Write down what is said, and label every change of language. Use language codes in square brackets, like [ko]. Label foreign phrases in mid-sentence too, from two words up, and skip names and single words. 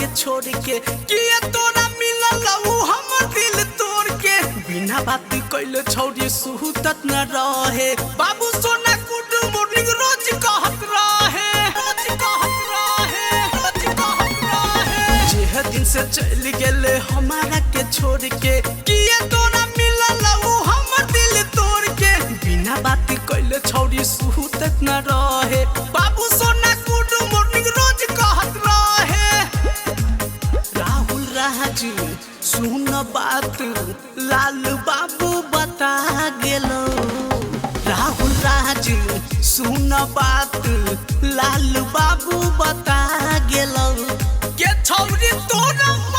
[mai] छोड़ के किए तोरा मिलल हमर दिल तोड़ के बिना बात कइले छौरी सुहतत न रहे बाबू सोना [en] good morning [mai] रोज कहत रहे जे दिन से चल गेले हमारा के छोड़ के किए तोरा मिलल हमर दिल तोड़ के बिना बात कइले छौरी सुहतत न रहे बाबू सोना [en] good morning [mai] रोज कहत रहे राहुल राजू सुन बात लाल बाबू बता गेलो राहुल राजू सुन बात लाल बाबू बता गेलो के छौरी तोरा